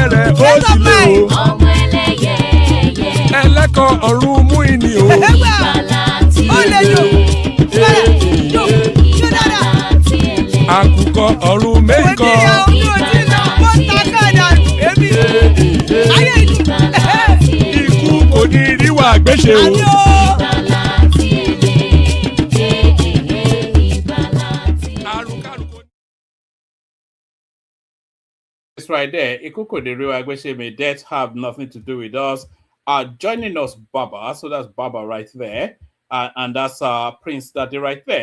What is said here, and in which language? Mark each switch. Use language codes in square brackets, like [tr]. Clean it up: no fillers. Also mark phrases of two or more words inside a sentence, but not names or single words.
[yo] ó dilé o. ẹlẹ́kọ̀ọ́ ọ̀run mú ìní o. àkùkọ ọ̀run mẹ́kọ̀. ikú kò ní rí wà gbéṣe o. [en] It's right there. Ikuko the real Agbeshe, may death have nothing to do with us. Joining us, Baba. So that's Baba right there. And that's Prince Daddy right there.